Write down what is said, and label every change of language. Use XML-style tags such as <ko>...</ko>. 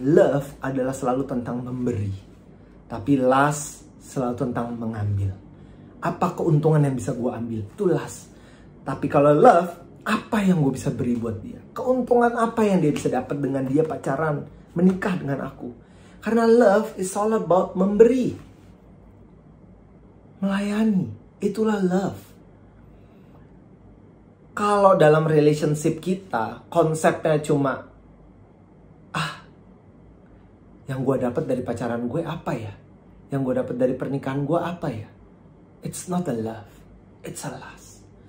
<id>Love adalah selalu tentang memberi, tapi lust selalu tentang mengambil. Apa keuntungan yang bisa gue ambil? Itu lust. Tapi kalau love, apa yang gue bisa beri buat dia? Keuntungan apa yang dia bisa dapat dengan dia pacaran, menikah dengan aku? Karena</id> <en>love is all about</en> <id>memberi, melayani. Itulah love. Kalau dalam relationship kita, konsepnya cuma yang gue dapat dari pacaran gue apa ya? Yang gue dapat dari pernikahan gue apa ya?</id> <en>It's not a love, it's a lust.</en>